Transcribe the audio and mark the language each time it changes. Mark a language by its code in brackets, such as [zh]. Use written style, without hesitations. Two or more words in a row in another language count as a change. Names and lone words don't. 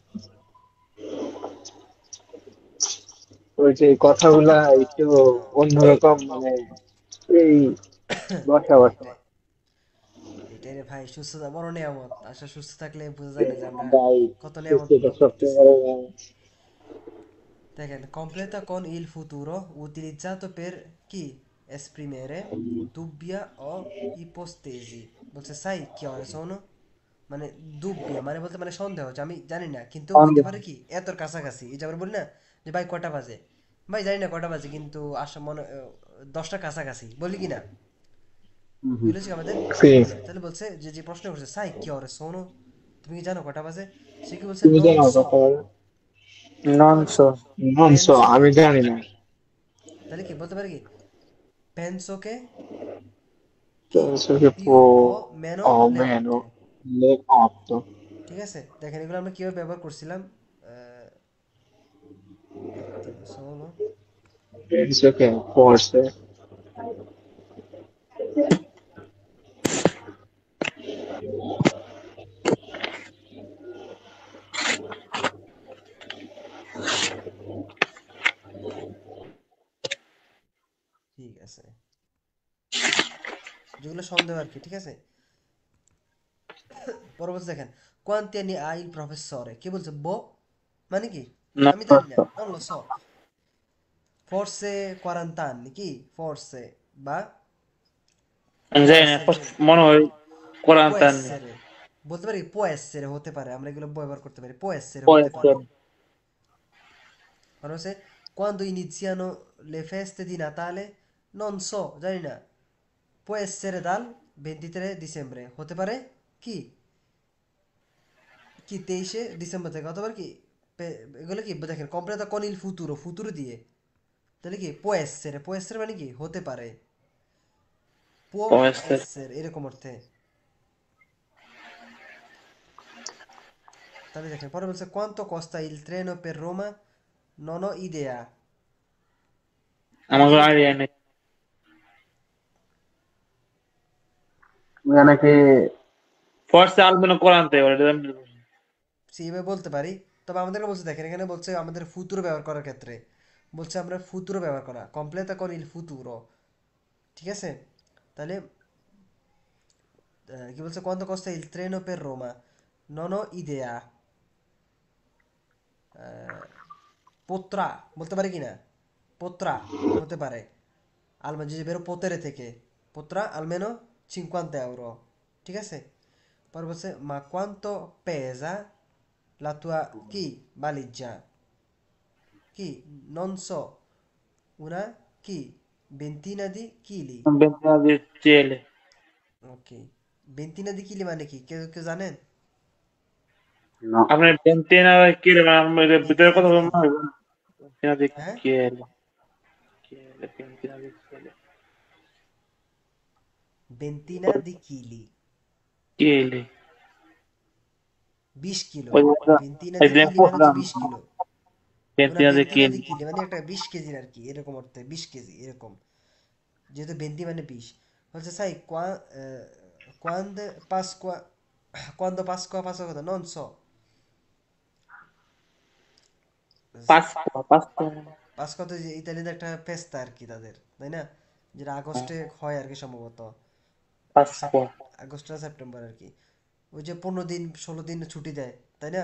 [bn] ওই যে কথাগুলা একটু অন্যরকম মানে এই বসা বসা এটাই, এটাই রে ভাই, সুস্থতা বড় নিয়ামত, আসলে সুস্থ থাকলে বোঝা যায় না যে আমরা ভাই কত নিয়ামত সেটা ভোগ সবচেয়ে করতেছি। বড় ব্যাপার। [it] Decade, completa con il futuro utilizzato per chi? Esprimere dubbia o ipostesi. [bn] বলছে সাই কি হয় শোনো, মানে দুব্বিয়া মানে বলতে মানে সন্দেহ হচ্ছে, আমি জানি না কিন্তু হইতে সন্দেহ পারে কি এতর কাছাকাছি, এই যে আমরা বলি না যে ভাই কটা বাজে, ভাই জানি না কটা বাজে কিন্তু আসা মনে 10টা কাছাকাছি বলি কি না, এগুলো হচ্ছে আমাদের জি এগুলো। তাহলে বলছে যে যে প্রশ্ন করছে সাই কি হয় শোনো, তুমি কি জানো কটা বাজে, সে কি বলছে তুমি নন জানো সো, কথা বলো non নন so সো, [it] non so penso che, [bn] আমি জানি না তাহলে কি বলতে পারে কি [it] penso che [bn] কি [it] penso che più può o meno o le 8, meno le 8 [bn] ঠিক আছে, দেখেন এগুলো আমরা কিভাবে ব্যবহার করছিলাম, আহ, [it] attimo solo, penso che forse [bn] ঠিক আছে, যেগুলো সন্দেহ আর কি, ঠিক আছে। পরবর্তী দেখেন [it] quanti anni ha il professore, [bn] কি বলছে বো মানে কি [it] Non [bn] আমি [it] lo [bn] জানি না, [it] so. non lo so, forse 40 anni, কি forse বা Non può c'è, essere, forse, mo noi può 40 anni. essere, [bn] বলতে পারি [it] può essere [bn] হতে পারে, আমরা এগুলো ব্যবহার করতে পারি, [it] può essere Può [bn] হতে পারে। [it] essere. [bn] মানে হচ্ছে [it] quando iniziano le feste di Natale, non so, [bn] জানি না, [it] può essere dal 23 dicembre, [bn] হতে পারে কি, কি 23 ডিসেম্বর থেকে, অথবা কি এগুলো কি দেখেন কমপ্লিট [it] con il futuro, [bn] futuro দিয়ে, তাহলে কি [it] può essere [bn] মানে কি হতে পারে, [it] può Può essere. essere [bn] এরকম অর্থে। তাহলে দেখেন পরে বলছে [it] quanto costa il treno per Roma, non ho idea, Ma [bn] কি, [it] magari viene. [bn] নাকি [it] Forse almeno 40 euro. [bn] সেইভাবে বলতে পারি। তবে আমাদেরকে বলছে দেখেন এখানে বলছে আমাদের ফুতুরো ব্যবহার করার ক্ষেত্রে, বলছে আমরা ফুতুরো ব্যবহার করা [it] completa con il futuro, [bn] ঠিক আছে। তাহলে কি বলছে [it] quanto costa il treno per Roma, non ho idea, [bn] পোত্রা বলতে পারি কি না, পোত্রা হতে পারে, আলমা যে বেরো পোতেরে থেকে, [it] potrà almeno 50 euro, [bn] ঠিক আছে। পর বলছে [it] ma quanto pesa la tua কি valigia, কি non so, una কি ventina di chili, Un benzina di cieli. [bn] ওকে, [it] ventina di chili [bn] মানে কি, কেউ কেউ জানেন? না আপনার বেন্টিনা কি রে আমার ভিতরে [it] ventina [bn] কথা [it] di [bn] বলবো [it] chili, [bn] না [it] ventina di [bn] হ্যাঁ, [it] chili ventina di chili ventina di chili, [bn] চিলি 20 কিলো, ওই [it] ventina [bn] এই [it] di [bn] দিন chili মানে হচ্ছে পড়লাম 20 কিলো, una [it] ventina di ventina [bn] চিলি [it] di chili [bn] মানে একটা 20 কেজির আর কি, এরকম অর্থে 20 কেজি এরকম, যেহেতু বেন্তি মানে 20, বলছে সাই [it] quando Pasqua, quando Pasqua passa cosa non so, [bn] পাসপো পাসপো পাস্কো তো ইতালিতে একটা ফেস্তা আর কি তাদের, তাই না, যেটা আগস্টে হয় আর কি সম্ভবত, পাসপো আগস্ট না সেপ্টেম্বর আর কি, ওই যে 15 দিন 16 দিন ছুটি দেয়, তাই না।